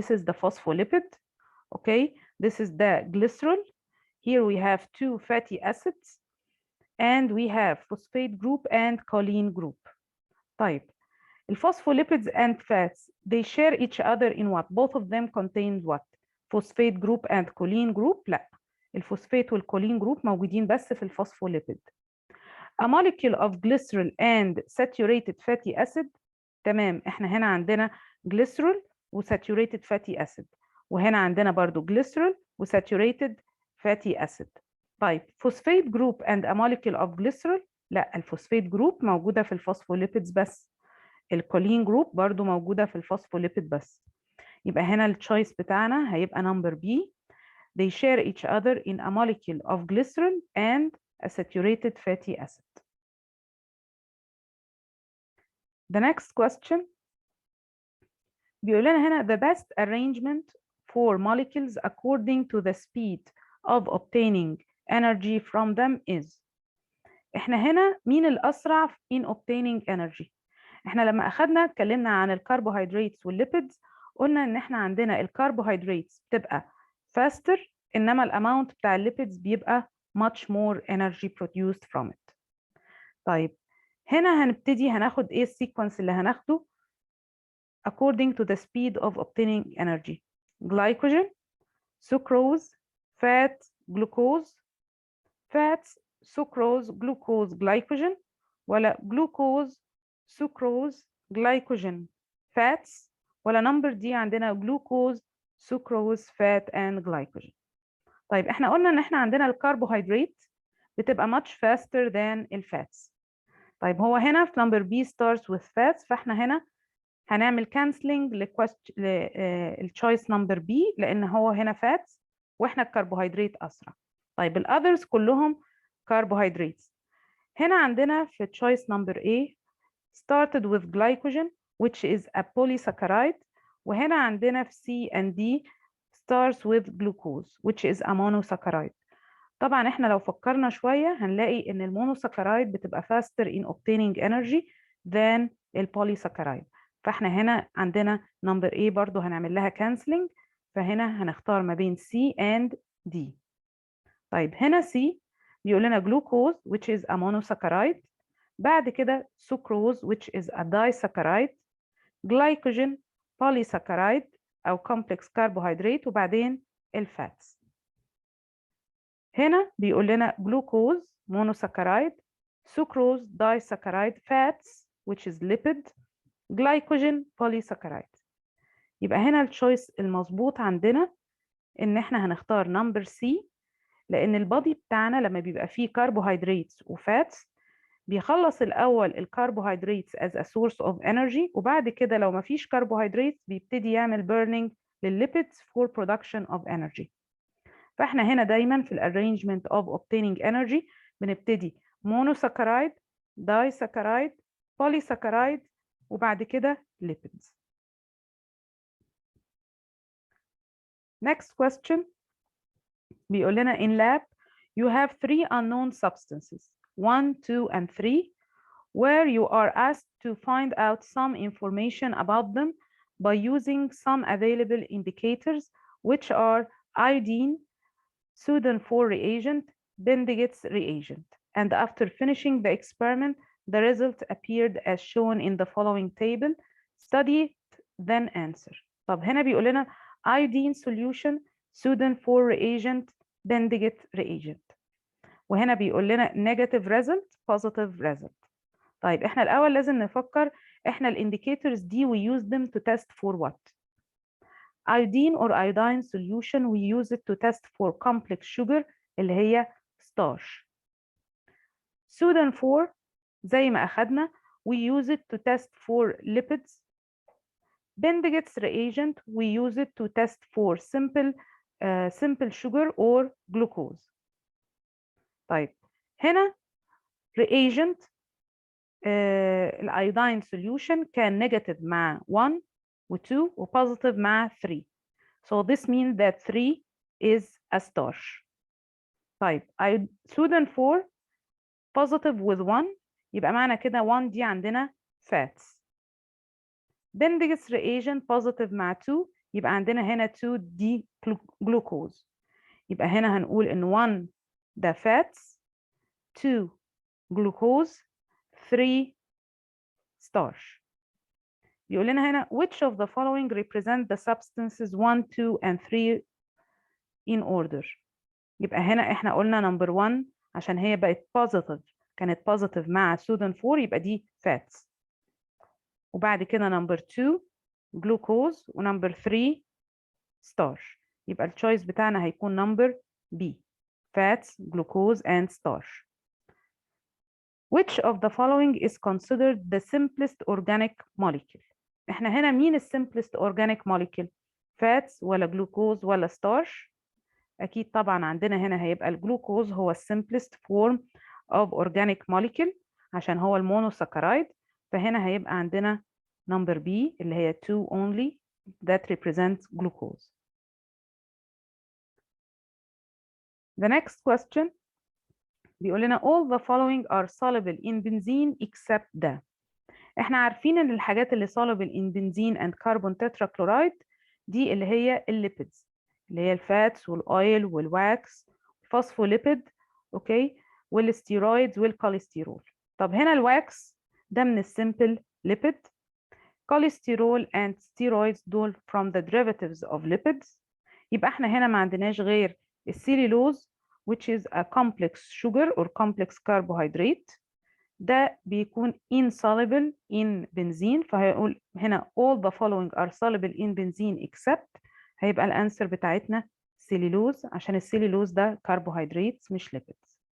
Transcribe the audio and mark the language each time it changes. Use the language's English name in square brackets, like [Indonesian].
[English] This is the phospholipid, okay? This is the glycerol. Here we have 2 fatty acids and we have phosphate group and choline group. طيب phospholipids and fats, they share each other in what? Both of them contain what? Phosphate group and choline group? [Arabic] لا الفوسفات والcholine group موجودين بس في الفوسفوليبيد. [English] A molecule of glycerol and saturated fatty acid. [Arabic] تمام احنا هنا عندنا glycerol وsaturated fatty acid وهنا عندنا برضو glycerol وsaturated fatty acid. [English] طيب phosphate group and a molecule of glycerol. [Arabic] لا الفوسفات جروب موجودة في الفوسفوليبيدز بس. الكولين جروب برضو موجودة في الفوسفوليبيد بس. يبقى هنا التشويس بتاعنا هيبقى number B. [English] They share each other in a molecule of glycerol and a saturated fatty acid. The next question [Arabic] بيقول لنا هنا [English] the best arrangement for molecules according to the speed of obtaining energy from them is. [Arabic] احنا هنا مين الأسرع [English] in obtaining energy؟ [Arabic] احنا لما أخدنا اتكلمنا عن الكربوهيدرات والليبيدز قلنا ان احنا عندنا الكربوهيدرات بتبقى faster انما الاماونت بتاع الليبيدز بيبقى [English] much more energy produced from it. [Arabic] طيب هنا هنبتدي هناخد ايه السيكونس اللي هناخده [English] according to the speed of obtaining energy. glycogen, sucrose, fat, glucose, fats, sucrose, glucose, glycogen ولا glucose, sucrose, glycogen, fats ولا number دي عندنا glucose, sucrose, fat and glycogen. [Arabic] طيب احنا قلنا ان احنا عندنا الكربوهيدرات بتبقى [English] much faster than [Arabic] الفاتس. طيب هو هنا في number B [English] starts with fats [Arabic] فاحنا هنا هنعمل canceling للتشويس نمبر B لان هو هنا fats واحنا الكربوهيدرات اسرع. طيب الاذرز كلهم carbohydrates. [English] هنا عندنا في choice number A started with glycogen which is a polysaccharide [Arabic] وهنا عندنا في [English] C and D starts with glucose which is a monosaccharide. [Arabic] طبعا احنا لو فكرنا شوية هنلاقي ان المونوساكرايد بتبقى [English] faster in obtaining energy than [Arabic] البوليساكرايد. فاحنا هنا عندنا number A برضو هنعمل لها canceling، فهنا هنختار ما بين C and D. طيب هنا C بيقول لنا glucose which is a monosaccharide، بعد كده sucrose which is a disaccharide، glycogen polysaccharide أو complex carbohydrate، وبعدين الفاتس. [English] هنا بيقول لنا glucose monosaccharide، sucrose disaccharide، fats which is lipid، glycogen polysaccharide. [Arabic] يبقى هنا التشويس المظبوط عندنا ان احنا هنختار نمبر C، لان البادي بتاعنا لما بيبقى فيه كربوهيدراتس وفاتس بيخلص الاول الكربوهيدراتس [English] as a source of energy، [Arabic] وبعد كده لو ما فيش كربوهيدرات بيبتدي يعمل burning للليبيدز [English] for production of energy. [Arabic] فاحنا هنا دايما في الارينجمنت of obtaining energy بنبتدي monosaccharide، disaccharide، polysaccharide، وبعد كده lipids. [English] Next question [Arabic] بيقول لنا [English] in lab you have 3 unknown substances 1, 2 and 3 where you are asked to find out some information about them by using some available indicators which are iodine, Sudan 4 reagent, Bendiget's reagent, and after finishing the experiment the result appeared as shown in the following table. Study it, then answer. [Arabic] طب هنا بيقول لنا [English] iodine solution, Sudan 4 reagent, Bendiget reagent، [Arabic] وهنا بيقول لنا [English] negative result positive result. [Arabic] طيب احنا الاول لازم نفكر احنا الانديكيتورز دي [English] we use them to test for what. iodine or iodine solution we use it to test for complex sugar اللي هي starch. Sudan 4 زي ما اخدنا we use it to test for lipids. Bendiget's reagent we use it to test for simple sugar or glucose. [Arabic] طيب هنا reagent الايودين solution كان نيجاتيف مع 1 و2 وبوزيتيف مع 3. [English] So this means that 3 is a starch. [Arabic] طيب Sudan 4 positive with 1 يبقى معنى كده 1 دي عندنا fats. Bendiget's reagent positive مع 2 يبقى عندنا هنا 2 دي glucose. يبقى هنا هنقول ان 1 ده fats، 2 glucose، 3 starch. [English] يقول لنا هنا which of the following represent the substances 1, 2 and 3 in order. [Arabic] يبقى هنا احنا قلنا number 1 عشان هي بقت positive كانت positive مع Sudan 4 يبقى دي fats، وبعد كده number 2 glucose ونمبر 3 starch. [English] يبقى التشويس بتاعنا هيكون number B fats, glucose and starch. Which of the following is considered the simplest organic molecule. [Arabic] احنا هنا مين السمبلست organic molecule؟ fats ولا glucose ولا starch؟ اكيد طبعا عندنا هنا هيبقى الجلوكوز هو السمبلست form of organic molecule عشان هو المونوساكرايد، فهنا هيبقى عندنا number B اللي هي [English] 2 only that represents glucose. The next question [Arabic] بيقول لنا [English] all the following are soluble in benzene except ده. [Arabic] احنا عارفين ان الحاجات اللي [English] soluble in benzene and carbon tetrachloride [Arabic] دي اللي هي الليبيدز اللي هي الفاتس والاويل والواكس والفوسفوليبيد اوكي والستيرويدز والكوليسترول. طب هنا الواكس ده من السمبل ليبيد، كوليسترول and steroids دول [English] from the derivatives of lipids. [Arabic] يبقى احنا هنا ما عندناش غير السيلولوز [English] which is a complex sugar or complex carbohydrate [Arabic] ده بيكون [English] insoluble in benzene، [Arabic] فهيقول هنا [English] all the following are soluble in benzene except [Arabic] هيبقى الانسر بتاعتنا سيلولوز عشان السيلولوز ده carbohydrates مش lipids.